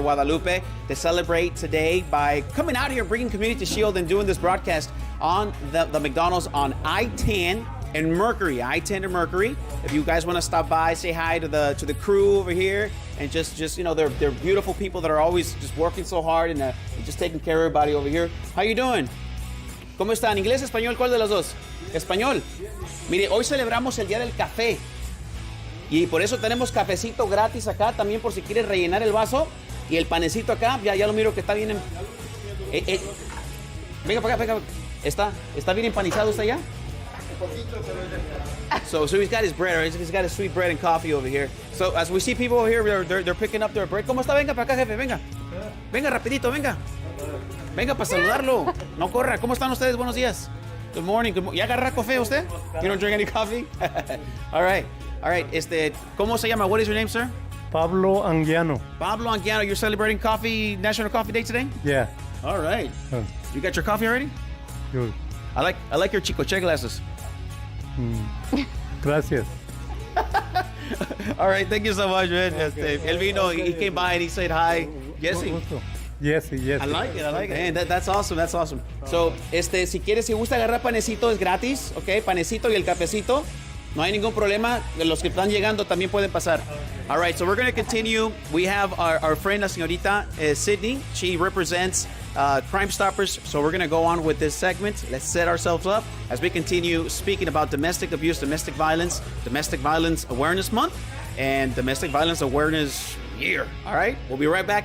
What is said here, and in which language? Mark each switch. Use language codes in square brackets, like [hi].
[en] Guadalupe to celebrate today by coming out here, bringing Community Shield and doing this broadcast on the McDonald's on I-10 and Mercury, I-10 and Mercury. If you guys want to stop by, say hi to the crew over here, and just they're beautiful people that are always just working so hard and just taking care of everybody over here. [es] How you doing? ¿Cómo están? ¿Inglés, español? ¿Cuál de los dos? Español. Mire, hoy celebramos el Día del Café y por eso tenemos cafecito gratis acá también por si quieres rellenar el vaso, y el panecito acá, ya lo miro que está bien. Venga para acá, venga. ¿Está bien empanizado usted ya? [en] So he's got his bread, right? He's got his sweet bread and coffee over here. So as we see people over here, they're picking up their bread. [es] ¿Cómo está? Venga para acá, jefe, venga. Venga rapidito, venga. Venga para saludarlo. No corra. ¿Cómo están ustedes? Buenos días. Good morning. ¿Ya agarra café usted? [en] You don't drink any coffee? All right. All right. ¿Cómo se llama? What is your name, sir? Pablo Anguiano. Pablo Anguiano. You're celebrating National Coffee Day today? Yeah. All right. You got your coffee already? Good. I like your Chicoche glasses. [es] Gracias. [en] All right, thank you so much, man. El vino, he came by and he said hi. Jesse. Yes. I like it. Man, that's awesome. [es] So, si quieres, si gusta agarrar panecito, es gratis, ¿ok? Panecito y el cafecito. No hay ningún problema. Los que están llegando también pueden pasar. [en] All right, so we're going to continue. We have our friend, la señorita Sydney. She represents Crime Stoppers. So we're going to go on with this segment. Let's set ourselves up as we continue speaking about domestic abuse, Domestic Violence Awareness Month, and Domestic Violence Awareness Year. All right, we'll be right back.